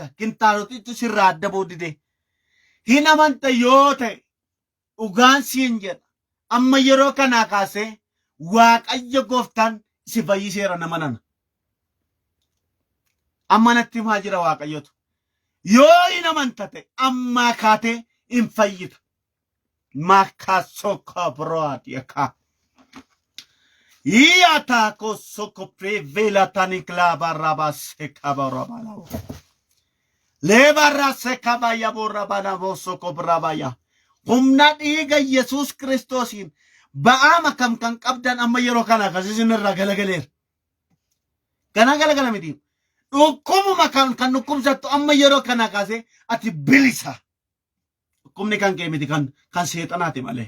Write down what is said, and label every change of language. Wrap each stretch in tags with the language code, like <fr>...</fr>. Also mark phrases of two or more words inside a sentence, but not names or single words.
<om>Kintaarotiitu sirraa adda boodide. Hin amanta yoo ta'e dhugaan siin jedha. Amma yeroo kanaa kaasee Waaqayyo gooftaan si fayyiseera nama nana. Amma natti himaa jira Waaqayyotu. Yoo hin amanta ta'e ammaa kaatee hin fayyita. Maka soko broad yaka. Iata ko soko prevela tanikla baraba seka barabala. Lebara seka baya borabana bo soko brabaya. Humna dhiiga Yesuus Kiristoosiin ba'aama kam kan qabdan amma yeroo kana kasisin irraa galagaleera. Kana galagala miti. Dhukkubuma kan dhukkubsattu amma yeroo kana kaasee ati bilisa. Kumni kan kee miti kan seexanaati malee.</om>